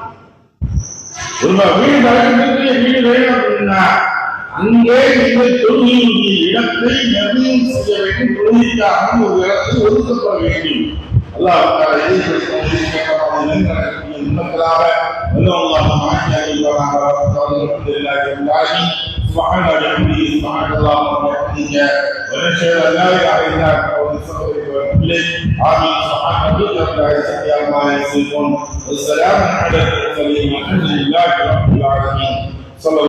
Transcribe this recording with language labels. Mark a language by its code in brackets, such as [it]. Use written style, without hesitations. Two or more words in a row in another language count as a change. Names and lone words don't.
[ta] ஒரு வீடு வழக்கத்துக்குரிய வீடு வேணும் அப்படின்னா அங்கே நீங்கள் தொழுகையுடைய இடத்தை நிர்ணயம் செய்ய வேண்டும். தொழுகைக்காக ஒரு இடத்தை ஒதுக்கப்பட வேண்டும். [ar] அல்லாஹ் உண்மைகளாக سبحان ربي سبحان الله وبحمده ونشهد ان لا اله الا انت ونستغفرك ونتوب اليك امين. سبحان ربك رب العزه عما يصفون والسلام على المرسلين والحمد لله رب العالمين.